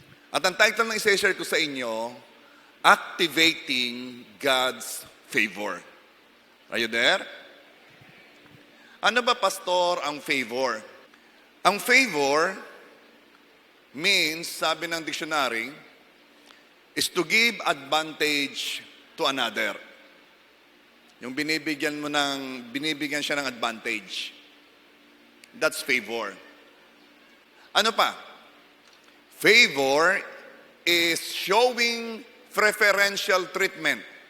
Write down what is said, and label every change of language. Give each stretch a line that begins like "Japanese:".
Filipino: At ang title na i-share ko sa inyo, Activating God's Favor.
English: Are you there?
Filipino: Ano ba, Pastor, ang favor? Ang favor means, sabi ng dictionary,
English: is to give advantage to another.
Filipino: Yung binibigyan siya ng advantage.
English: That's favor.
Filipino: Ano pa?
English: Favor is showing preferential treatment.